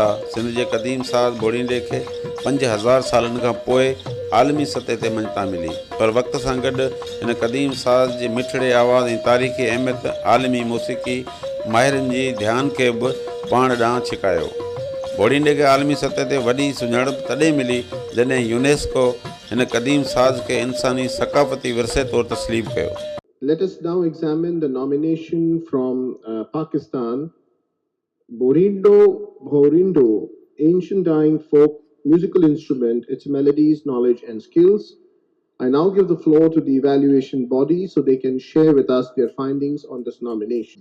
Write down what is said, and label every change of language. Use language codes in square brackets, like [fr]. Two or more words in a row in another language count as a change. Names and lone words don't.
[sd] सिंध जे क़दीम साज़ बोड़ींडे खे 5000 सालनि खां पोइ आलमी सतह ते मञता मिली, पर वक़्त सां गॾु हिन क़दीम साज़ जे मिठड़े आवाज़ ऐं तारीख़ी अहमियत आलमी मौसीक़ी माहिरनि जी ध्यान खे बि पाण ॾांहुं छिकायो। बोड़ींडे खे आलमी सतह ते वॾी सुञाणप तॾहिं मिली जॾहिं यूनेस्को हिन क़दीम साज़ खे इंसानी सकाफ़ती विरसे तौरु तस्लीम कयो। [en] Let us now examine the nomination from Pakistan, Borindo, ancient dying folk musical instrument, its melodies, knowledge and skills. I now give the floor to the evaluation body so they can share with us their findings on this nomination.